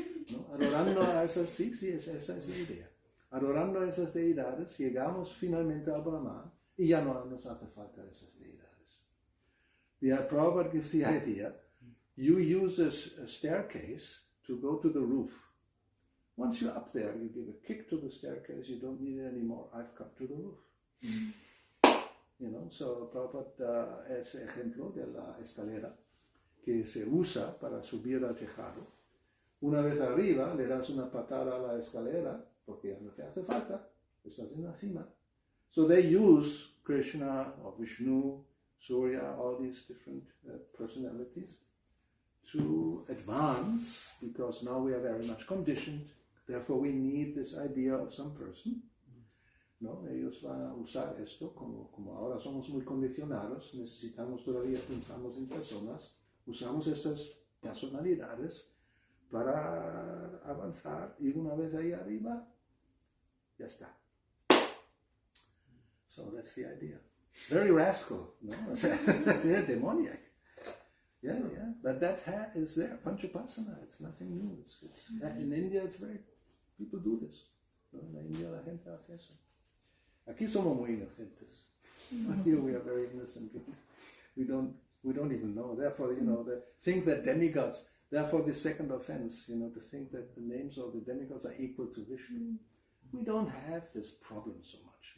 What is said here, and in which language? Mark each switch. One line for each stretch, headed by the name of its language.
Spanish: ¿No? Adorando a esas, sí, esa es la idea. Adorando a esas deidades, llegamos finalmente al Brahman y ya no nos hace falta esas deidades.
English: The Prabhupada gives the idea, you use a staircase to go to the roof. Once you're up there, you give a kick to the staircase, you don't need it anymore. I've come to the roof.
Spanish: So Prabhupada da ese ejemplo de la escalera que se usa para subir al tejado. Una vez arriba, le das una patada a la escalera porque ya no te hace falta, estás en la cima.
English: So they use Krishna or Vishnu, Surya, all these different personalities to advance, because now we are very much conditioned. Therefore we need this idea of some person.
Spanish: ¿No? Ellos van a usar esto, como ahora somos muy condicionados, todavía pensamos en personas, usamos esas personalidades para avanzar, y una vez ahí arriba, ya está.
English: So that's the idea. Very rascal, no? Yeah, demoniac. Yeah, but that is there, Panchupasana, it's nothing new. It's in India, people do this.
Spanish: ¿No? En India la gente hace eso. Aquí somos muy inocentes.
English: Here we are very innocent. We don't even know. Therefore, think that demigods. Therefore, the second offense, to think that the names of the demigods are equal to Vishnu. We don't have this problem so much.